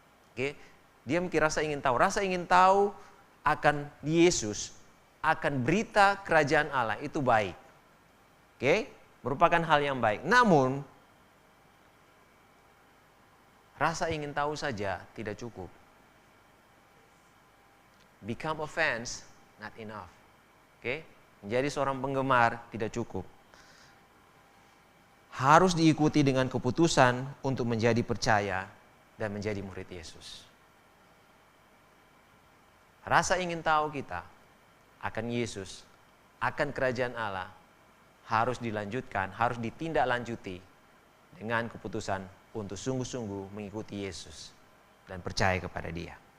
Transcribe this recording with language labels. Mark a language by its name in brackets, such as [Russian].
[Indonesian] Oke, dia memiliki rasa ingin tahu akan Yesus, akan berita kerajaan Allah, itu baik. Oke, merupakan hal yang baik. Namun, rasa ingin tahu saja tidak cukup. [English] Become a fans, not enough. [Indonesian] Oke, menjadi seorang penggemar tidak cukup. Harus diikuti dengan keputusan untuk menjadi percaya dan menjadi murid Yesus. Rasa ingin tahu kita akan Yesus, akan kerajaan Allah, harus dilanjutkan, harus ditindaklanjuti dengan keputusan untuk sungguh-sungguh mengikuti Yesus dan percaya kepada Dia.